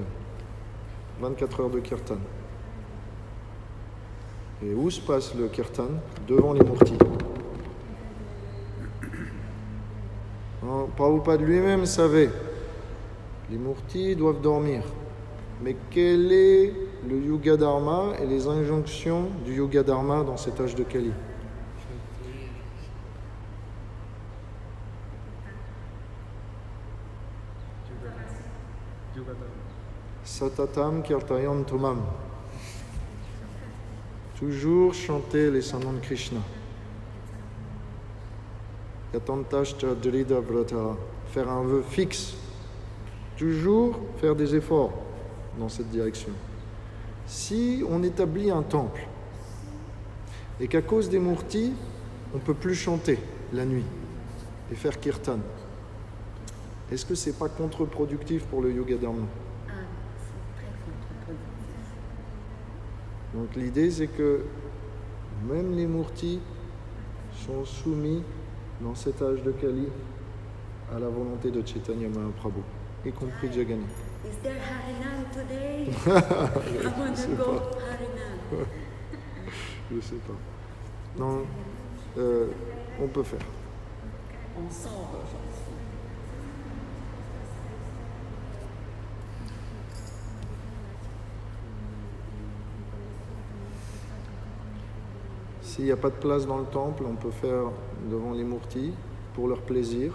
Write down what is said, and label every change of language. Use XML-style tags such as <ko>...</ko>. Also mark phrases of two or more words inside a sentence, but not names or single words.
<fr>24 heures de kirtan. Et où se passe le kirtan? Devant les murtis. Prabhupada lui-même savait, les murtis doivent dormir. Mais quel est le Yuga Dharma et les injonctions du Yuga Dharma dans cet âge de Kali?</fr> <sa>Satatam kirtayan tumam.</sa> <fr>Toujours chanter les saints noms de Krishna.</fr> <sa>Yatantashcha drida vrata.</sa> <fr>Faire un vœu fixe. Toujours faire des efforts dans cette direction. Si on établit un temple et qu'à cause des murtis, on ne peut plus chanter la nuit et faire kirtan, est-ce que c'est pas contre-productif pour le Yoga Dharma? Ah, c'est très contre-productif. Donc l'idée c'est que même les murtis sont soumis dans cet âge de Kali à la volonté de Chaitanya Mahaprabhu, y compris Jagannath.</fr> <en>Is there Harinam today? I want to go Harinam.</en> <fr>Je sais pas. Non, on peut faire. On sort aujourd'hui. S'il n'y a pas de place dans le temple, on peut faire devant les murtis pour leur plaisir.</fr>